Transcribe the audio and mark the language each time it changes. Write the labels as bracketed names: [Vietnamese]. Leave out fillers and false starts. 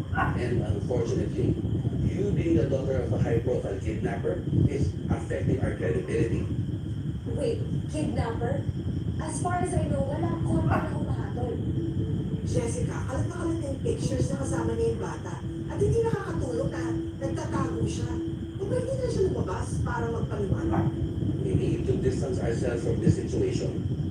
[English] And unfortunately, you being the daughter of a high-profile kidnapper is affecting our credibility. Wait, kidnapper? As far as I know, [Filipino] walang kontra na humahatol. Jessica, kalat na yung pictures na kasama niya yung bata. At hindi nakakatulog na nagtatago siya. Kung hindi na siya lumabas para magpaliwanag. [English] We need to distance ourselves from this situation.